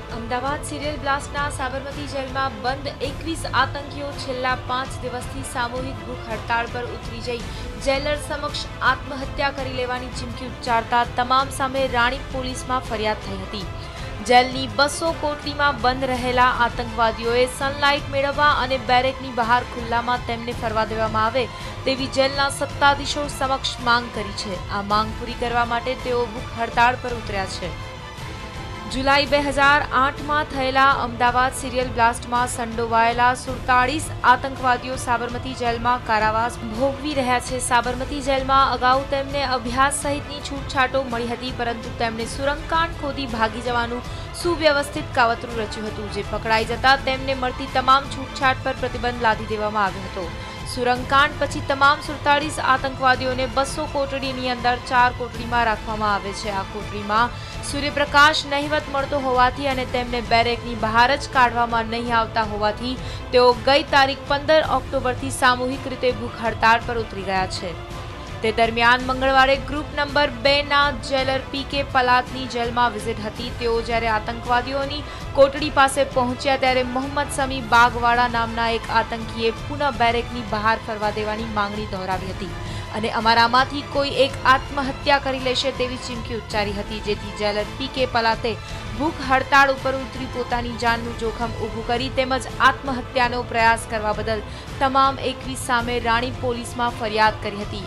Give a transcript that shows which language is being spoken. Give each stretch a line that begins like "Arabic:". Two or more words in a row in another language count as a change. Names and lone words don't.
Gujarati: અમદાવાદ સિરિયલ બ્લાસ્ટના સાબરમતી જેલમાં બંધ 21 આતંકીઓ છેલ્લા 5 દિવસથી સામૂહિક ભૂખ હડતાળ પર ઉતરી જઈ જેલર સમક્ષ આત્મહત્યા કરી લેવાની ચીમકી ઉચ્ચારતા તમામ સામે રાણીપ પોલીસમાં ફરિયાદ થઈ હતી। જેલની 200 કોટડીમાં બંધ રહેલા આતંકવાદીઓએ સનલાઇટ મેળવવા અને બેરેકની બહાર ખુલ્લામાં તેમને ફરવા દેવામાં આવે તેવી જેલના સત્તાધીશો સમક્ષ માંગ કરી છે। આ માંગ પૂરી કરવા માટે તેઓ ભૂખ હડતાળ પર ઉતર્યા છે। જુલાઈ 2008 માં થયેલા અમદાવાદ
English: serial blast
Gujarati: માં સંડોવાયેલા 47 આતંકવાદીઓ સાબરમતી જેલ માં કારાવાસ ભોગવી રહ્યા છે। સાબરમતી જેલ માં અગાઉ તેમને અભ્યાસ સહિતની છૂટછાટો મળી હતી, પરંતુ તેમણે સુરંગકાંડ ખોદી ભાગી જવાનું સુવ્યવસ્થિત કાવતરું રચ્યું હતું, જે પકડાઈ જતા તેમને મળતી તમામ છૂટછાટ પર પ્રતિબંધ લાદી દેવામાં આવ્યો હતો। સુરંગકાંડ પછી તમામ 47 આતંકવાદીઓને 200 કોટડીની અંદર 4 કોટડીમાં રાખવામાં આવે છે। આ કોટડીમાં સૂર્યપ્રકાશ નહીવત મળતો હોવાથી અને તેમને બેરેકની બહાર જ કાઢવામાં નહીં આવતા હોવાથી તેઓ ગઈ તારીખ 15 ઑક્ટોબરથી સામૂહિક રીતે ભૂખ હડતાળ પર ઉતરી ગયા છે। તે દરમિયાન મંગળવારે
English: group number
Gujarati: 2 ના જેલર પીકે પલાતની જેલમાં વિઝિટ હતી। તેઓ જ્યારે આતંકવાદીઓની કોટડી પાસે પહોંચ્યા ત્યારે મોહમ્મદ સમી બાગવાડા નામના એક આતંકીએ પુનઃ બેરેકની બહાર ફરવા દેવાની માંગણી દોહરાવી હતી અને અમારામાંથી કોઈ એક આત્મહત્યા કરી લેશે તેવી ચીમકી ઉચ્ચારી હતી, જેથી જેલર પીકે પલાતે ભૂખ હડતાળ ઉપર ઉતરી પોતાની જાનનું જોખમ ઊભું કરી તેમજ આત્મહત્યાનો પ્રયાસ કરવા બદલ તમામ 21 સામે રાણી પોલીસમાં ફરિયાદ કરી હતી।